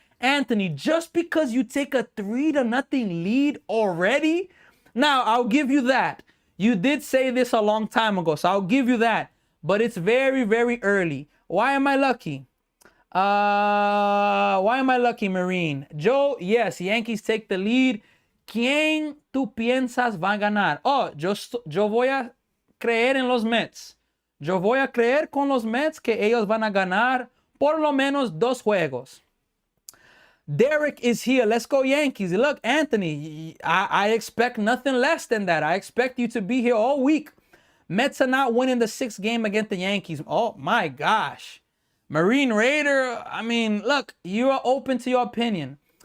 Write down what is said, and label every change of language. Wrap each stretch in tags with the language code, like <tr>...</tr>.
<en>Anthony, just because you take a 3-0 lead already? Now, I'll give you that. You did say this a long time ago, so I'll give you that. But it's very, very early. Why am I lucky? Why am I lucky, Marine? Joe, yes, Yankees take the lead.</en> <es>¿Quién tú piensas va a ganar? Oh, yo voy a creer en los Mets. Yo voy a creer con los Mets que ellos van a ganar por lo menos 2 juegos.</es> <en>Derek is here. Let's go Yankees. Look, Anthony, I expect nothing less than that. I expect you to be here all week. Mets are not winning the 6th game against the Yankees. Oh, my gosh. Marine Raider, I mean, look, you are open to your opinion.</en>